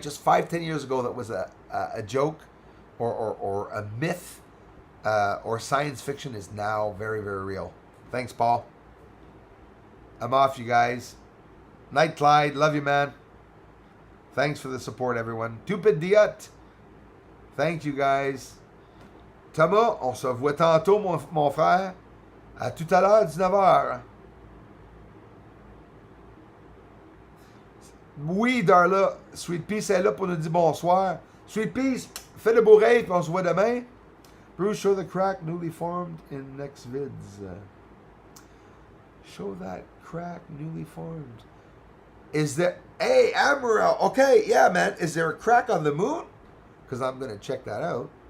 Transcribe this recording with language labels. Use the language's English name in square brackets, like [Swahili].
[English] Just 5-10 years ago that was a joke or a myth or science fiction is now very, very real. Thanks, Paul. I'm off, you guys. Night, Clyde. Love you, man. Thanks for the support, everyone. Tupid Diot. Thank you, guys. [French] Thomas, on se voit tantôt, mon frère. À tout à l'heure, 19h. Oui, Darla. Sweet Peace est là pour nous dire bonsoir. Sweet Peace, fais le beau rêve, puis on se voit demain. [English] Bruce, show the crack newly formed in next vids. Show that crack newly formed. Is there... Hey, Amaral. Okay, yeah, man. Is there a crack on the moon? Because I'm going to check that out.